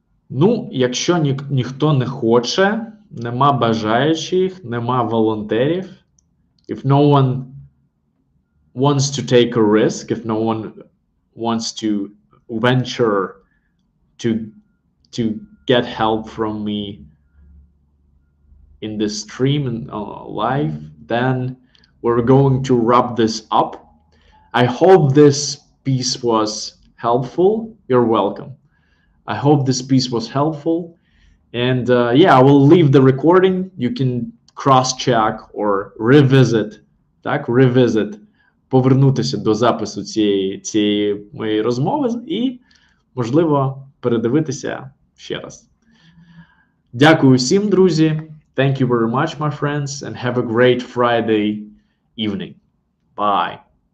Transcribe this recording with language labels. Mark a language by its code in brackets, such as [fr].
[uk] Ну, якщо ніхто не хоче, нема бажаючих, нема волонтерів, [en] if no one wants to take a risk, if no one wants to venture to get help from me in this stream and live, then we're going to wrap this up. I hope this piece was helpful. You're welcome. I hope this piece was helpful. And yeah, I will leave the recording. You can cross-check or revisit. [uk] Так, [en] revisit. [uk] Повернутися до запису цієї моєї розмови і, можливо, передивитися ще раз. Дякую всім, друзі. [en] Thank you very much, my friends, and have a great Friday evening. Bye.